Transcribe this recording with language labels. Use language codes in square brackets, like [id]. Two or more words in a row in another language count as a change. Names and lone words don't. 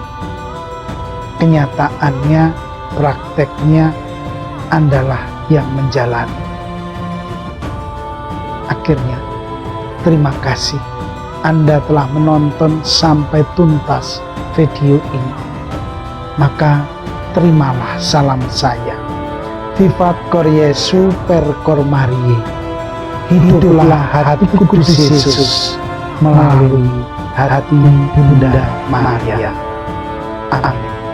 [id] Kenyataannya, prakteknya Andalah yang menjalani. Akhirnya, terima kasih Anda telah menonton sampai tuntas video ini. Maka terimalah salam saya. [la] Vivat cor Jesu per cor Mariae. [id] Hiduplah hati kudus Yesus melalui hati Bunda Maria. Amin.